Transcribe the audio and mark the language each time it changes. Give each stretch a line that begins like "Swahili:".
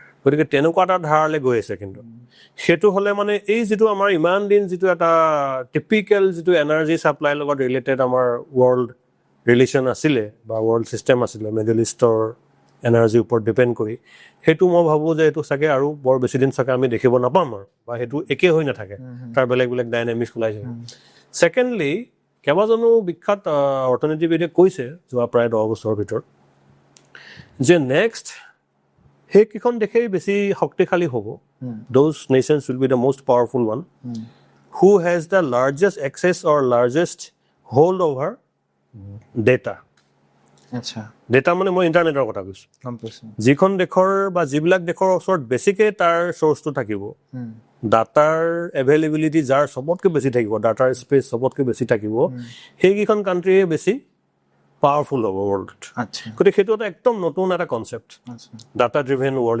Assamese: গতিকে তেনেকুৱা এটা ধাৰালৈ গৈ আছে। কিন্তু সেইটো হ'লে মানে এই যিটো আমাৰ ইমান দিন যিটো এটা টিপিকেল যিটো এনাৰ্জি ছাপ্লাইৰ লগত ৰিলেটেড আমাৰ ৱৰ্ল্ড ৰিলেশ্যন আছিলে বা ৱৰ্ল্ড ছিষ্টেম আছিলে মিডল ইষ্টৰ এনাৰ্জিৰ ওপৰত ডিপেণ্ড কৰি, সেইটো মই ভাবোঁ যে এইটো চাগে আৰু বৰ বেছিদিন চাগে আমি দেখিব নাপাম আৰু, বা সেইটো একে হৈ নাথাকে, তাৰ বেলেগ বেলেগ ডাইনামিক্স ওলাই যায়। ছেকেণ্ডলি, কেইবাজনো বিখ্যাত অৰ্থনীতিবিদে কৈছে যোৱা প্ৰায় 10 বছৰৰ ভিতৰত যে নেক্সট সেইকেইখন দেশেই বেছি শক্তিশালী হ'ব।
English: Those nations will be the most powerful one who has the largest access or largest hold over data.
Assamese: আচ্ছা, ডেটা মানে মই ইণ্টাৰনেটৰ কথা কৈছোঁ। গম পাইছোঁ। যিখন দেশৰ বা যিবিলাক দেশৰ ওচৰত বেছিকৈ তাৰ চ'ৰ্চটো থাকিব, ডাটাৰ এভেইলেবিলিটি যাৰ চবতকৈ বেছি থাকিব, ডাটাৰ স্পেচ চবতকৈ বেছি থাকিব, সেইকেইখন কাণ্ট্ৰিয়ে বেছি পাৱাৰফুল হ'ব ৱৰ্ল্ডত। আচ্ছা, গতিকে সেইটো এটা একদম নতুন এটা কনচেপ্ট, ডাটা ড্ৰিভেন ৱৰ্ল্ড।